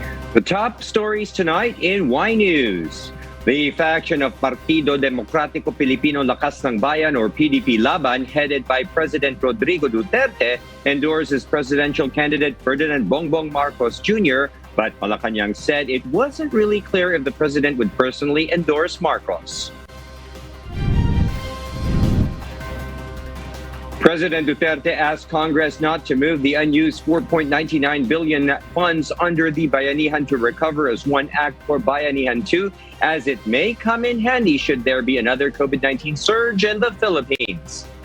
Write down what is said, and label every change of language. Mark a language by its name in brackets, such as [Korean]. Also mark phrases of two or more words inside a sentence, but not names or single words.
[English] The top stories tonight in Y News. The faction of Partido Demokratiko Pilipino Lakas ng Bayan or PDP-Laban, headed by President Rodrigo Duterte, endorses presidential candidate Ferdinand Bongbong Marcos Jr., but Malacanang said it wasn't really clear if the president would personally endorse Marcos. President Duterte asked Congress not to move the unused 4.99 billion funds under the Bayanihan to Recover as one act for Bayanihan 2, as it may come in handy should there be another COVID-19 surge in the Philippines.